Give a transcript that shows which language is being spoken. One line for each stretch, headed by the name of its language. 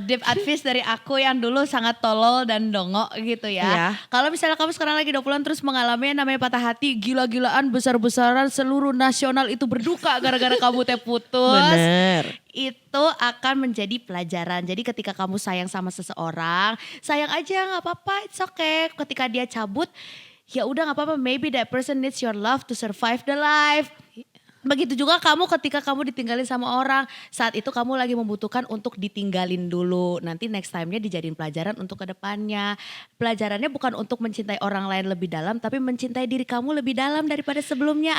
Indonesian: Deep advice dari aku yang dulu sangat tolol dan dongok gitu ya. Iya. Kalau misalnya kamu sekarang lagi 20-an terus mengalami yang namanya patah hati, gila-gilaan, besar-besaran, seluruh nasional itu berduka gara-gara kamu teh putus. Bener. Itu akan menjadi pelajaran. Jadi ketika kamu sayang sama seseorang, sayang aja gak apa-apa, it's okay.
English: Ketika dia cabut, ya udah gak apa-apa, maybe that person needs your love to survive the life.
Indonesian: Begitu juga kamu ketika kamu ditinggalin sama orang, saat itu kamu lagi membutuhkan untuk ditinggalin dulu. Nanti next time-nya dijadiin pelajaran untuk kedepannya. Pelajarannya bukan untuk mencintai orang lain lebih dalam, tapi mencintai diri kamu lebih dalam daripada sebelumnya.